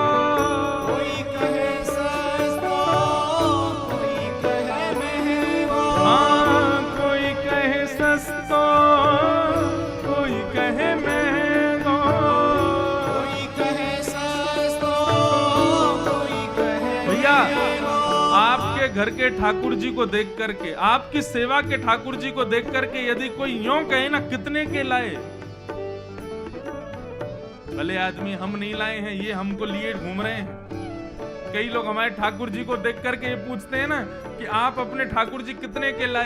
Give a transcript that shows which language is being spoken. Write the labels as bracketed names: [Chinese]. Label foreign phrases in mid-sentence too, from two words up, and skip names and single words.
[Braj] कोई कहे सस्तो, कोई कहे महंगो, हाँ कोई कहे सस्तो, कोई कहे महंगो, कोई कहे सस्तो, कोई कहे [Hindi] भैया आपके घर के ठाकुर जी को देख करके, आपकी सेवा के ठाकुर जी को देख करके यदि कोई यूं कहे ना कितने के लाए, भले आदमी हम नहीं लाए हैं, ये हमको लिए घूम रहे हैं। कई लोग हमारे ठाकुर जी को देख करके ये पूछते हैं ना कि आप अपने ठाकुर जी कितने के लाए।